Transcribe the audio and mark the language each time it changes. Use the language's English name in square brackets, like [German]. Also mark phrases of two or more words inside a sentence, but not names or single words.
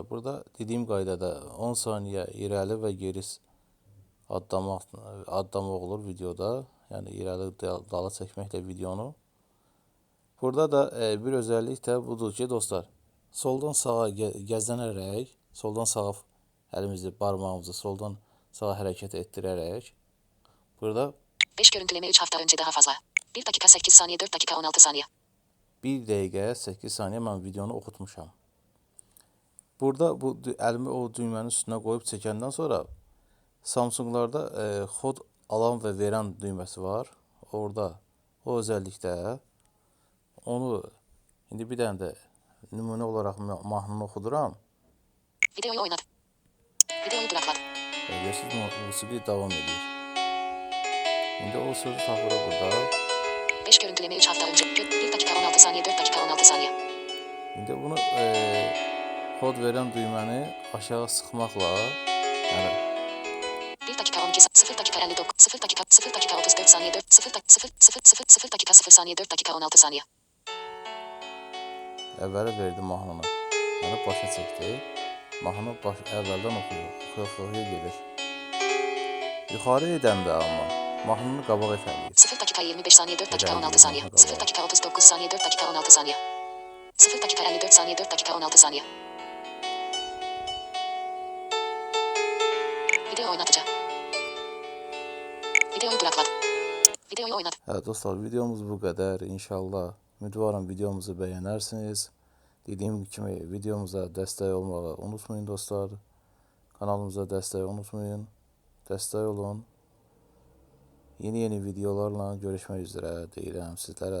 [Azerbaijani] Burada dediyim qaydada 10 saniyə irəli və geri addama olur videoda. Yəni irəli dala çəkməklə videonu. Burada da bir özəllik də budur ki, dostlar, soldan sağa gəzənərək, soldan sağa əlimizi, parmağımızı soldan sağa hərəkət etdirərək burada [Turkish] 5 görüntüleme 3 hafta önce daha fazla. 1 dakika 8 saniye 4 dakika 16 saniye. [Azerbaijani] 1 dəqiqə 8 saniyə mən videonu oxutmuşam. Burada bu əlimi o düymənin üstünə qoyub çəkəndən sonra Samsunglarda xod alan və verən düyməsi var. Orada o özəllikdə onu indi bir dənə də nümunə olaraq mahnını oxuduram. [Turkish] Videoyu oynat. Videoyu duraklat. [Azerbaijani] Görürsünüz, musiqi davam edir. İndi o sözü tapırıq burada. [Turkish] 5 görüntüleme 3 hafta önce. 1 dakika 16 saniye 4 dakika 16 saniye. [Azerbaijani] İndi bunu kod verən düyməni aşağı sıxmaqla, yəni [Turkish] 1 dakika 12 0 dakika 59 0 dakika 34 saniye 4 0 dakika 0 saniye 4 dakika 16 saniye. [Azerbaijani] əvvələ verdi mahnını. Yəni başa çəkdi. Mahnı əvvəldən oxuya gedir. Yuxarı edəndə amma mahnını qabaq etəliyir. [Turkish] 0 dakika 25 saniye 4 dakika 16 saniye. 0 dakika 39 saniye 4 dakika 16 saniye. 0 dakika 54 saniye 4 dakika 16 saniye. Video oynatıcı. Videoyu duraklat. Videoyu oynat. [Azerbaijani] Dostlar, videomuz bu qədər. İnşallah ümidvaram videomuzu bəyənərsiniz. Dediyim kimi videomuza dəstək olmağı unutmayın dostlar. Kanalımıza dəstək unutmayın. Dəstək olun. Yeni videolarla görüşmək üzrə deyirəm sizlərə.